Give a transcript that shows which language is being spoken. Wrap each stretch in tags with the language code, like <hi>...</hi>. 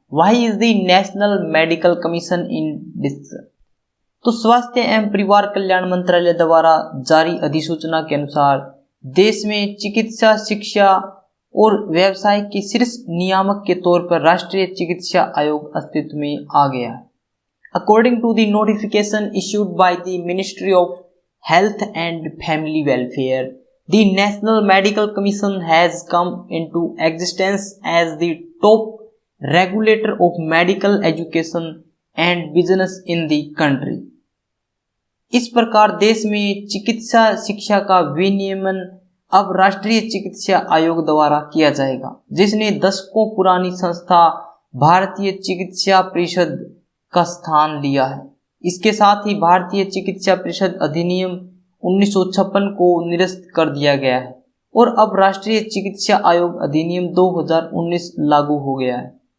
<en>Why is the national medical commission in discussion?</en> <hi>तो स्वास्थ्य एवं परिवार कल्याण मंत्रालय द्वारा जारी अधिसूचना के अनुसार देश में चिकित्सा शिक्षा और व्यवसाय के शीर्ष नियामक के तौर पर राष्ट्रीय चिकित्सा आयोग अस्तित्व में आ गया है।</hi> <en>According to the notification issued by the Ministry of Health and Family Welfare, the National Medical Commission has come into existence as the top regulator of medical education and business in the country.</en> <hi>इस प्रकार देश में चिकित्सा शिक्षा का विनियमन अब राष्ट्रीय चिकित्सा आयोग द्वारा किया जाएगा, जिसने दशकों पुरानी संस्था भारतीय चिकित्सा परिषद का स्थान लिया है। इसके साथ ही भारतीय चिकित्सा परिषद अधिनियम 1956 को निरस्त कर दिया गया है और अब राष्ट्रीय चिकित्सा आयोग अधिनियम 2019 लागू हो गया है।</hi>